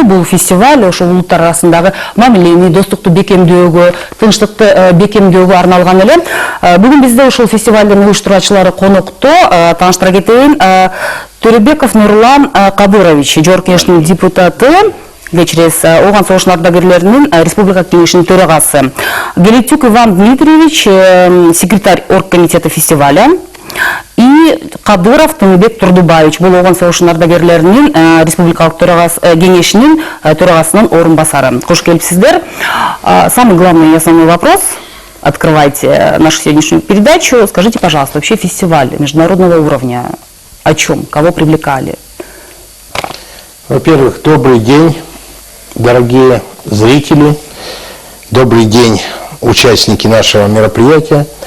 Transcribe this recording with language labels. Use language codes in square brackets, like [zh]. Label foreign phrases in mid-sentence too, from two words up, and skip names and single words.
[ky] Бул фестиваль ошол улуттар арасындагы мамилени, достукту бекемдөөгө, тынчтыкты бекемдөөгө арналган эле. Бүгүн бизде ушул фестивалдын уюштуруучулары конокто. Тааныштыра кетейин. Төрөбеков Нурлан Кадырович, Жогорку Кеңештин депутаты, Вечерес Оған соғыш ардагерлеринин Республика Кеңешинин төрагасы. [ru] Гелетюк Иван Дмитриевич, секретарь оргкомитета фестиваля. [ky] И Кадыров Тыныбек Турдубаевич, бул Оған соғыш ардагерлеринин Республикалык Кеңешинин төрагасынын орун басары. Кош келипсиздер. [ru] Самый главный и основной вопрос. Открывайте нашу сегодняшнюю передачу. Скажите, пожалуйста, вообще фестиваль международного уровня о чем? Кого привлекали? Во-первых, добрый день, дорогие зрители, добрый день, участники нашего мероприятия.